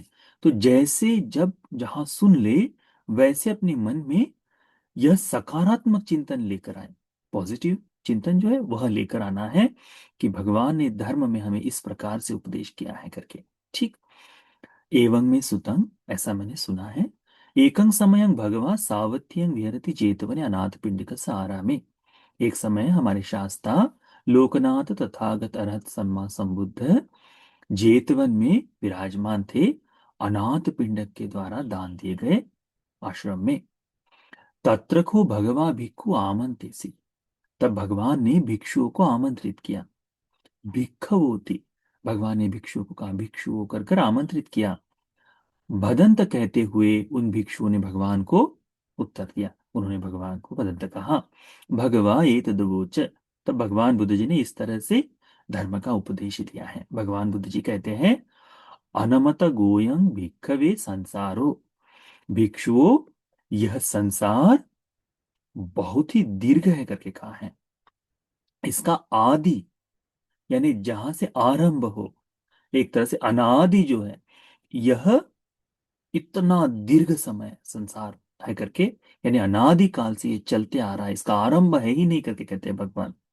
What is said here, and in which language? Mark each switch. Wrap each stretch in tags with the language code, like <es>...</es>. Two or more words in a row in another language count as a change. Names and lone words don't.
<hi>तो जैसे जब जहां सुन ले, वैसे अपने मन में यह सकारात्मक चिंतन लेकर आए। पॉजिटिव चिंतन जो है वह लेकर आना है कि भगवान ने धर्म में हमें इस प्रकार से उपदेश किया है करके। ठीक।</hi> <pi>एवं में सुतंग,</pi> <hi>ऐसा मैंने सुना है।</hi> <pi>एकं समयं भगवा सावत्यं विहरति जेतवने अनाथ पिंडिक सहारा में।</pi> <hi>एक समय हमारे शास्ता लोकनाथ तथागत अरहत सम्मा संबुद्ध जेतवन में विराजमान थे, अनाथ पिंडक के द्वारा दान दिए गए आश्रम में।</hi> <pi>तत्र को भगवा भिक्खु आमंत्रिसी,</pi> <hi>तब भगवान ने भिक्षुओं को आमंत्रित किया। भिक्खवोति, भगवान ने भिक्षुओं को कहा, भिक्षुओं कर कर आमंत्रित किया। भदंत कहते हुए उन भिक्षुओं ने भगवान को उत्तर दिया। उन्होंने भगवान को भदंत कहा।</hi> <pi>भगवा एतद्वोच,</pi> <hi>तब भगवान बुद्ध जी ने इस तरह से धर्म का उपदेश दिया है। भगवान बुद्ध जी कहते हैं,</hi> <pi>अनमत गोयं भिक्खवे संसारो,</pi> <hi>भिक्षुओं यह संसार बहुत ही दीर्घ है करके कहा है। इसका आदि यानी जहां से आरंभ हो, एक तरह से अनादि जो है, यह इतना दीर्घ समय संसार है करके, यानी अनादि काल से ये चलते आ रहा है, इसका आरंभ है ही नहीं करके कहते हैं भगवान।</hi>